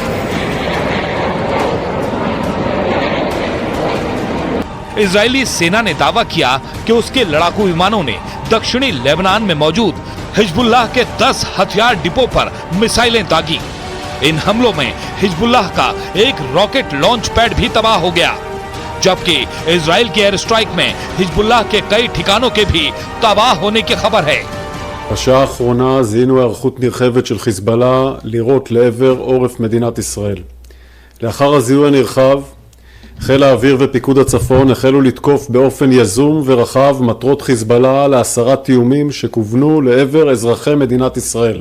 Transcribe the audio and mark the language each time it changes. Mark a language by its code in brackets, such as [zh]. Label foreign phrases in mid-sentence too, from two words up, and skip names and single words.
[hi] इजरायली सेना ने दावा किया कि उसके लड़ाकू विमानों ने दक्षिणी लेबनान में मौजूद हिजबुल्लाह के 10 हथियार डिपो पर मिसाइलें दागी। इन हमलों में हिजबुल्लाह का एक [en] rocket launch pad [hi] भी तबाह हो गया, जबकि इजराइल की [en] air strike [hi] में हिजबुल्लाह के कई ठिकानों के भी तबाह होने की खबर है। [he] בשעה האחרונה זיהינו היערכות נרחבת של חיזבאללה לירות לעבר עורף מדינת ישראל. לאחר הזיהוי הנרחב, חיל האוויר ופיקוד הצפון החלו לתקוף באופן יזום ורחב מטרות חיזבאללה להסרת איומים שכוונו לעבר אזרחי מדינת ישראל.